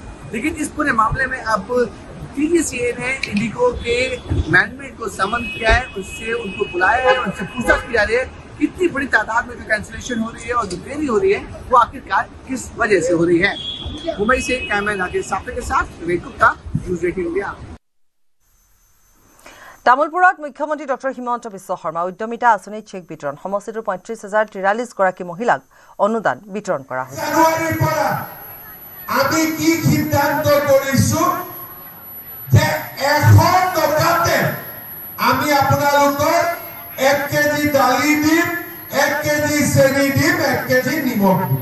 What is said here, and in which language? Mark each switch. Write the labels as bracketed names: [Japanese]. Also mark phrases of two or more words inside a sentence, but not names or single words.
[Hindi] लेकिन इस पूरे मामले में अब DGCA ने इंडिगो के मैनेजमेंट को समन किया है, उससे उनको बुलाया है, उनसे पूछताछ की जा रही है इतनी बड़ी तादाद में जो कैंसिलेशन हो रही है और जो देरी हो रही है वो आखिरकार किस वजह से हो रही है। मुंबई से कैमरा राकेश साफे के साथ विवेक गुप्ता, न्यूज़ 18 इंडिया। [Assamese] তামুলপুৰত মুখ্যমন্ত্ৰী ডক্টৰ হিমন্ত বিশ্ব শৰ্মা উদ্যমিতা আঁচনি চেক বিতৰণ। সমষ্টিটোৰ 35,043 গৰাকী মহিলাক অনুদান বিতৰণ কৰা হৈছে। আমি কি সিদ্ধান্ত কৰিছো যে 100 টকাতে আমি আপোনালোকৰ 1 কেজি দালি দিম, 1 কেজি চেনি দিম, 1 কেজি নিমখ দিম।